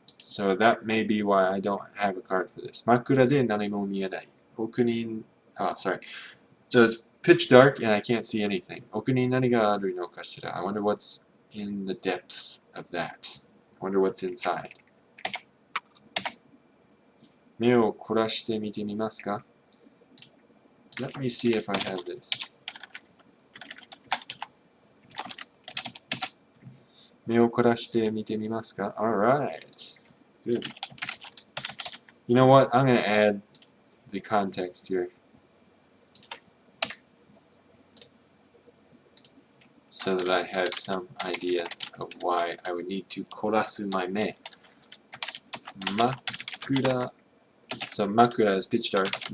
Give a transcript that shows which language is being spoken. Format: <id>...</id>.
<en>So that may be why I don't have a card for this.</en> <ja>Makura de nani mo mienai.</ja> <en>Oku oh, sorry. So it's pitch dark and I can't see anything.</en> <ja>Oku ni nani ga aru no kashira.</ja> <en>I wonder what's in the depths of that. I wonder what's inside.</en> <ja>目を凝らして見てみますか?</ja> <en>Let me see if I have this.</en> <ja>目を凝らして見てみますか?</ja> <en>Alright. Good. You know what? I'm going to add the context here. So that I have some idea of why I would need to 凝らす my 目. Makura. So makura is pitch dark.</en>